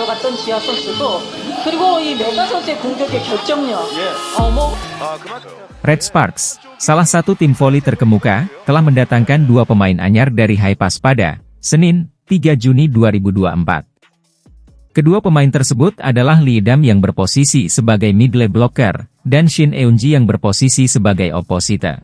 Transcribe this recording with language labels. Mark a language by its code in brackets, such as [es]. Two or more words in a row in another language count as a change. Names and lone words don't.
[ko] 있었던 지아 선수고 그리고 이 메가 선수의 공격의 결정력 [id] Red Sparks, salah satu tim voli terkemuka, telah mendatangkan dua pemain anyar dari Haipas pada Senin, 3 Juni 2024. Kedua pemain tersebut adalah Lee Dam yang berposisi sebagai [en] middle blocker, [id] dan Shin Eunji yang berposisi sebagai opposite.